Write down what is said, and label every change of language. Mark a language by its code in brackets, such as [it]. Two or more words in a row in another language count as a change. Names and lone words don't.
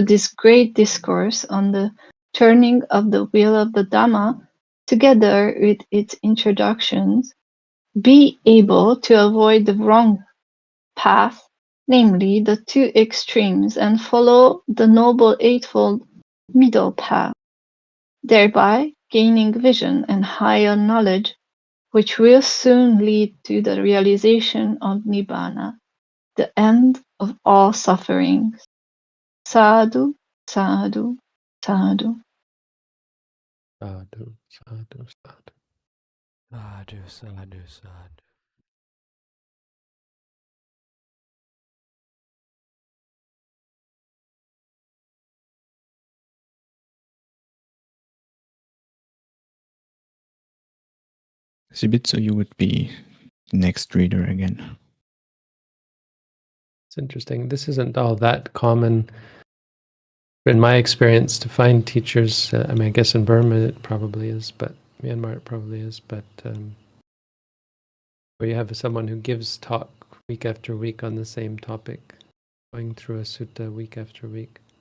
[en] this great discourse on the turning of the wheel of the Dhamma, together with its introductions, be able to avoid the wrong path, namely the two extremes, and follow the noble eightfold middle path, thereby gaining vision and higher knowledge, which will soon lead to the realization of Nibbana, the end of all sufferings. [pi] Sadhu, sadhu, sadhu. Sadhu, sadhu, sadhu. Sadhu, sadhu, sadhu. [en] Shibitsu, you would be the next reader again. It's interesting. This isn't all that common in my experience to find teachers. I mean, I guess in Burma it probably is, but Myanmar it probably is, but where you have someone who gives talk week after week on the same topic, going through a sutta week after week.